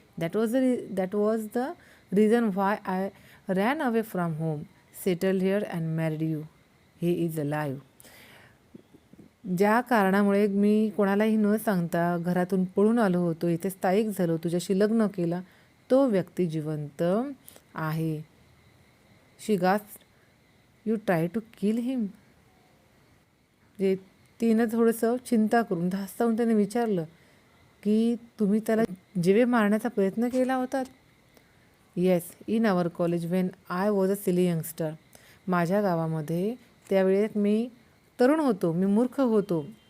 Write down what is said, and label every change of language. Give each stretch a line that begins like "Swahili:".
English: That was the reason why I ran away from home, settle here and married you. He is alive.
Marathi: ज्या कारणामुळे मी कोणालाही न सांगता घरातून पळून आलो होतो, इथे स्थायिक झालो, तुझ्याशी लग्न केलं, तो व्यक्ती जिवंत आहे.
English: She gasped, you try to kill him.
Marathi: जे तिनं थोडंसं चिंता करून धास्तावून त्याने विचारलं की तुम्ही त्याला जीवे मारण्याचा प्रयत्न केला होता.
English: Yes, in our college when I was a silly youngster.
Marathi: माझ्या गावामध्ये त्यावेळेत मी तरुण होतो, मी मूर्ख होतो.